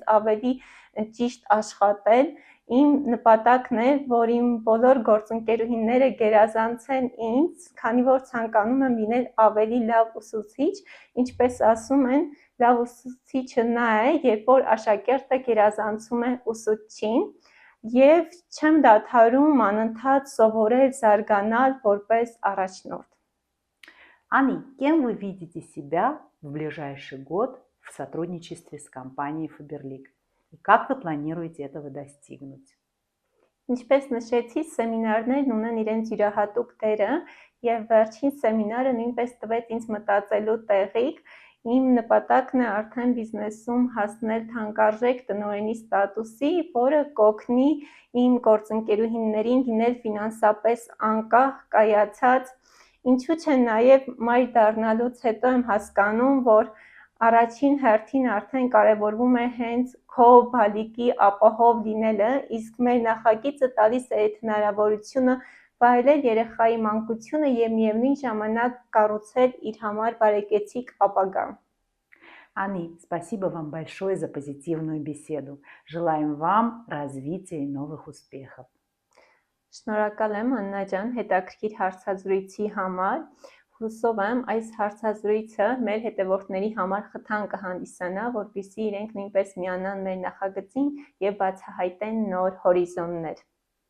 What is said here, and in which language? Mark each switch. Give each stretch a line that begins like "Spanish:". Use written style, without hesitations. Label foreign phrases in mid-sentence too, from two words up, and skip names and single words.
Armenian: ավելի ճիշտ աշխատել։ Իմ նպատակն է, որ իմ բոլոր գործընկերուհիները գերազանցեն ինձ, քանի որ ցանկանում եմ լինել ավելի լավ ուսուցիչ, ինչպես ասում են, լավ ուսուցիչը նա է, երբ որ աշակերտը գերազանցում է ուսուցչին, եւ չեմ դադարում անընդհատ սովորել, զարգանալ որպես առաջնորդ։
Russian: Ани, кем вы видите себя в ближайший год в сотрудничестве с компанией Faberlic? И как вы планируете этого достигнуть?
Armenian: Ինչպես նշեցի, սեմինարներն ունեն իրենց յուրահատուկ դերը եւ վերջին սեմինարը նույնպես տվեց ինձ մտածելու տեղիք։ Իմ նպատակն է արդեն բիզնեսում հասնել թանկարժեք տնօրենի ստատուսի, որը կօգնի իմ գործընկերուհիներին լինել ֆինանսապես անկախ, կայացած։ Ինչու՞ չէ նաեւ մայր դառնալուց հետո եմ հասկանում, որ առաջին հերթին արդեն կարևորվում է հենց քո բալիկի ապահով լինելը, իսկ մեր նախագիծը տալիս է այդ հնարավորությունը վայելել երեխայի մանկությունը եւ միևնույն ժամանակ կառուցել իր համար բարեկեցիկ ապագա։
Russian: Ани, спасибо вам большое за позитивную беседу. Желаем вам развития и новых успехов.
Armenian: Շնորհակալ եմ Աննա ջան հետաքրքիր հարցազրույցի համար։ Հուսով եմ այս հարցազրույցը մեր հետևորդների համար խթան կհանդիսանա, որպեսզի իրենք նույնպես միանան մեր նախագծին եւ բացահայտեն նոր հորիզոններ։